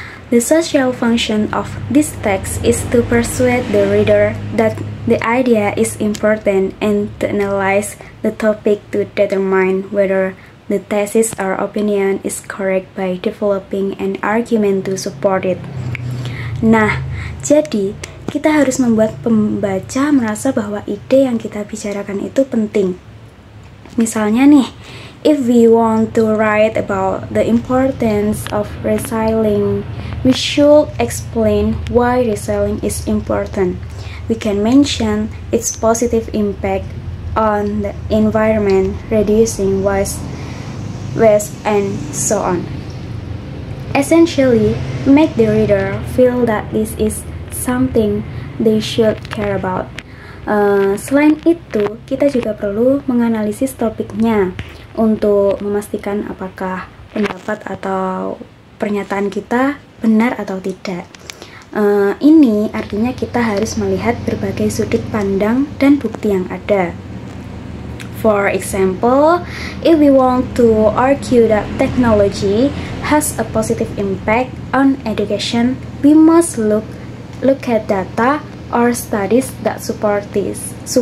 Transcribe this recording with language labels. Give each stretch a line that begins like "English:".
English: The social function of this text is to persuade the reader that the idea is important and to analyze the topic to determine whether the thesis or opinion is correct by developing an argument to support it.
Indonesian: Nah, jadi kita harus membuat pembaca merasa bahwa ide yang kita bicarakan itu penting. Misalnya nih,
English: if we want to write about the importance of recycling, we should explain why recycling is important. We can mention its positive impact on the environment, reducing waste and so on. Essentially, make the reader feel that this is something they should care about.
Indonesian: Selain itu, kita juga perlu menganalisis topiknya untuk memastikan apakah pendapat atau pernyataan kita benar atau tidak. Ini artinya kita harus melihat berbagai sudut pandang dan bukti yang ada.
English: For example, if we want to argue that technology has a positive impact on education, we must look at data or studies that support this.